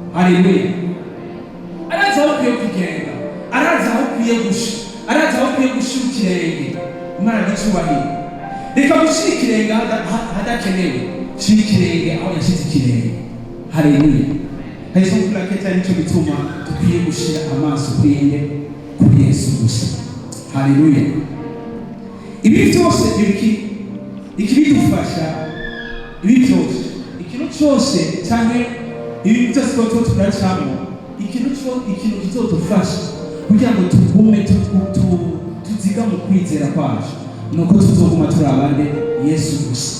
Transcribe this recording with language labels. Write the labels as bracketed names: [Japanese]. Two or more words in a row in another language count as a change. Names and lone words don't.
[Rundi] Arazi aho kwiye kugenda arazi aho ukwiye gusha, arazi aho ukwiye gushira ikirenge. Imana n'icubahiro. Reka gushira ikirenge hadakenewe, shira ikirenge aho yashize ikirenge. Haleluya. Haizo kula keta nico bituma tukwiye gushira amaso kuri Yesu gusa. Haleluya. Ibi byose ikibidufasha, ibi byose ikintu cyose cyane ibi byose turacamo, ikintu kizodufasha kugira ngo tugume tuziga mu kwizera kwacu, nuko tuzoguma turi abande Yesu gusa.